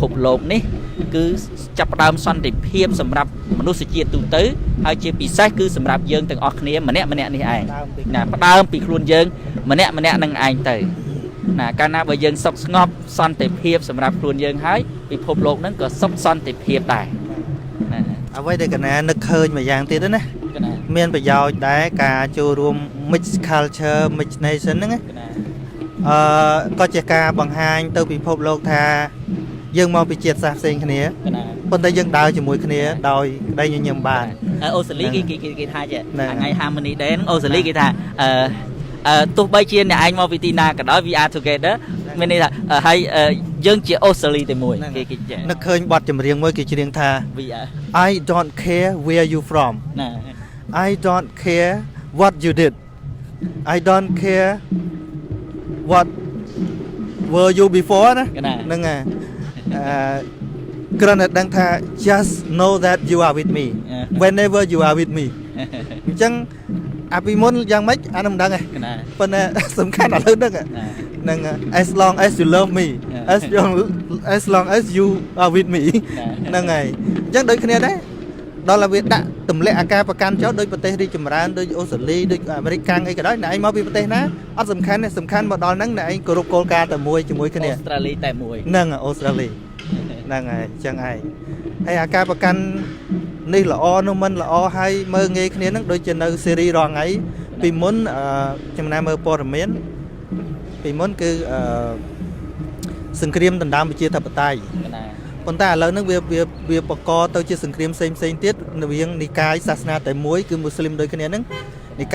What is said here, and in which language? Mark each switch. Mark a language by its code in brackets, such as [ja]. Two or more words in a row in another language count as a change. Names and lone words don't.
[km] ពលោកនេះគឺចាប់ផ្ដើមសន្តិភាពសម្រាប់មនុស្សជាតិទូទៅហើយជាពិសេសគឺសម្រាប់យើងទាំងអស់គ្នាម្នាក់នេះឯងណាផ្ដើមពីខ្លួនយើងម្នាក់នឹងឯងទៅណាកាលណាបើយើងសុខស្ងប់សន្តិភាពសម្រាប់ខ្លួនយើងហើយពិភពលោកហ្នឹងក៏សុខសន្តិភាពដែរណាអ្វីដែលកណានឹកឃើញមួយយ៉ាងទៀតណាមានប្រយោជន៍ដែរការចូលរួម [en] mix culture mix nation [km] ហ្នឹងក៏ជាការបង្ហាញទៅពិភពលោកថា យើងមកពីជាតិសាសន៍ផ្សេងគ្នាប៉ុន្តែយើងដើរជាមួយគ្នាដោយក្តីញញឹមបាន អូស្ត្រាលីគេថាចេះថ្ងៃ Harmony Day អូស្ត្រាលីគេថាទោះបីជាអ្នកឯងមកពីទីណាក៏ដោយ [en] we are together [km] មានន័យថា ហើយយើងជាអូស្ត្រាលីតែមួយគេចេះនឹកឃើញបទចម្រៀងមួយគេច្រៀងថា [en] I don't care where you from I don't care what you did I don't care what were you before [km] ណាហ្នឹងហើយគ្រាន់តែដឹងថា [en] just know that you are with me whenever you are with me [km] អញ្ចឹងអាពីមុនយ៉ាងម៉េចអានោះមិនដឹងទេប៉ុន្តែសំខាន់ឥឡូវហ្នឹងហ្នឹង [en] as long as you love me as long as you are with me [km] ហ្នឹងហើយអញ្ចឹងដូចគ្នាដែរដល់តែវាដាក់ទម្លាក់អាការប្រកាន់ចោលដោយប្រទេសរីកចម្រើនដូចអូស្ត្រាលីដូចអាមេរិកកាំងអីក៏ដោយ អ្នកឯងមកពីប្រទេសណាអត់សំខាន់ទេសំខាន់មកដល់ហ្នឹងអ្នកឯងគោរពគោលការណ៍តែមួយជាមួយគ្នាអូស្ត្រាលីតែមួយហ្នឹងអូស្ត្រាលីហ្នឹងហើយអញ្ចឹងឯងហើយអាការប្រកាន់នេះល្អនោះមិនល្អហើយមើងងាយគ្នាហ្នឹងដូចជានៅស៊េរីរងថ្ងៃពីមុនចំណាយមើលព័ត៌មានពីមុនគឺសង្គ្រាមដណ្ដើមប្រជាធិបតេយ្យប៉ុន្តែឥឡូវហ្នឹងវាបកកទៅជាសង្គ្រាមផ្សេងទៀតរវាងនិកាយសាសនាតែមួយគឺមូស្លីមដូចគ្នាហ្នឹងនិកាយ